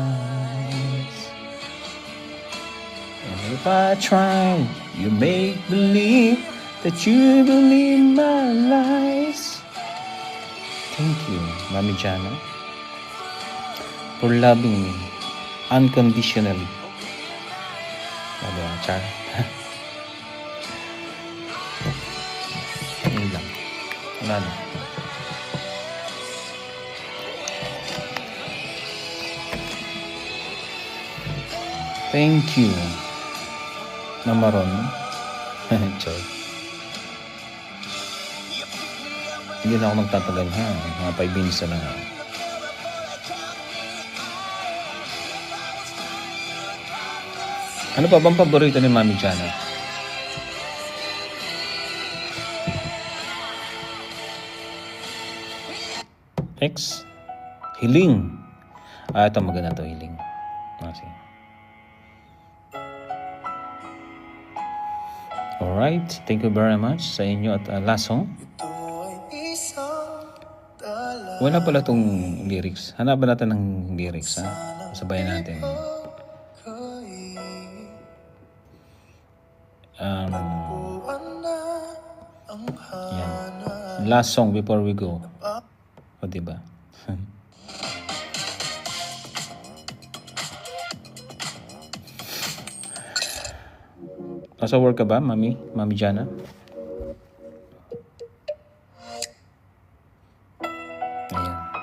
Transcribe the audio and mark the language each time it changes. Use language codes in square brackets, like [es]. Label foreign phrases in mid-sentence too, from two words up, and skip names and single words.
[en] And if I try, you make believe that you believe my lies. Thank you, Mami Jana, for loving me unconditionally. [tl] Ano, Char? Yun lang. Wala na. [en] Thank you, Mama Ron. [tl] Char. Hindi na ako magtatagal ha. Mga 5 minutes na lang. Ano pa bang paborito ni Mami Jana? Next, hiling. Ito maganda to, hiling. Sige. [en] Alright, thank you very much [tl] sa inyo at [en] last song. [tl] Wala pala tong lyrics. Hanapan natin ng lyrics, ha? Sabayan natin. Yan. [en] Last song before we go. O, [tl] diba? Nasa work ka ba, Mami Jana? Ayan.